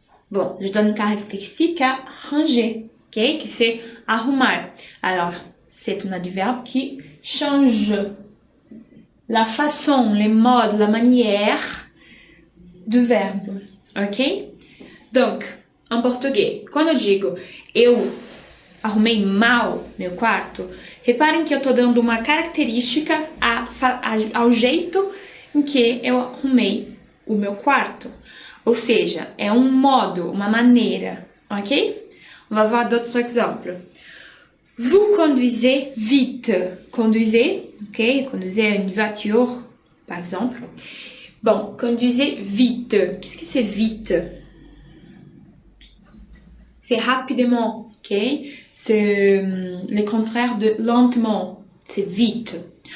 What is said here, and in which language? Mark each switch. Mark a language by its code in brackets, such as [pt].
[fr] Bon, je donne une caractéristique à ranger, ok? Que c'est arrumar. Alors, c'est un adverbe qui change la façon, les modes, la manière [pt] do verbo, [fr] ok? [pt] Donc, em português, quando eu digo eu arrumei mal meu quarto, reparem que eu estou dando uma característica ao jeito em que eu arrumei o meu quarto. Ou seja, é um modo, uma maneira, ok? [fr] On va voir d'autres exemples. Vous conduisez vite. Conduisez, ok? Conduisez une voiture, par exemple. Bon, conduisez vite. Qu'est-ce que c'est vite? C'est rapidement, ok? C'est le contraire de lentement. C'est vite.